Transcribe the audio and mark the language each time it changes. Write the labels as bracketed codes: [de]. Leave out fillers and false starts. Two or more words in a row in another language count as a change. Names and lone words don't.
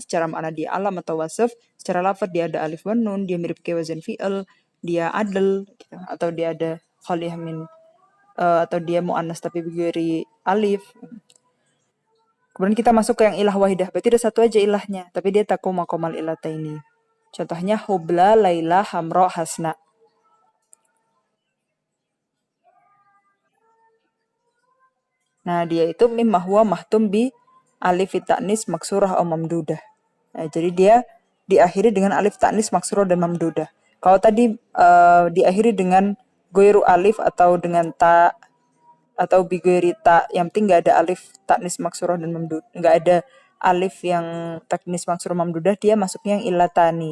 [id] Secara makna dia alam atau wasaf. Secara lafadz dia ada [ar] ألف ونون, [id] dia mirip kayak [ar] وزن فعل, [id] dia adl, gitu. Atau dia ada [ar] خالية من, [id] atau dia mu'annas tapi [ar] بغير ألف. [id] Kemudian kita masuk ke yang [ar] علة واحدة. [id] Berarti ada satu aja ilahnya, tapi dia [ar] تقوم مقام العلتين. [id] Contohnya hubla, laila, hamro, hasna. Nah, dia itu [ar] مما هو مختوم بألف تأنيث مقصورة [id] atau mamdudah. Nah, jadi dia diakhiri dengan [ar] ألف تأنيث مقصورة [id] dan mamdudah. Kalau tadi diakhiri dengan [ar] غير ألف [id] atau dengan ta atau bigoiri ta, yang penting nggak ada [ar] ألف تأنيث مقصورة [id] dan mamdudah, nggak ada alif yang [ar] تأنيث مقصورة ممدودة, [id] dia masuknya yang illatani.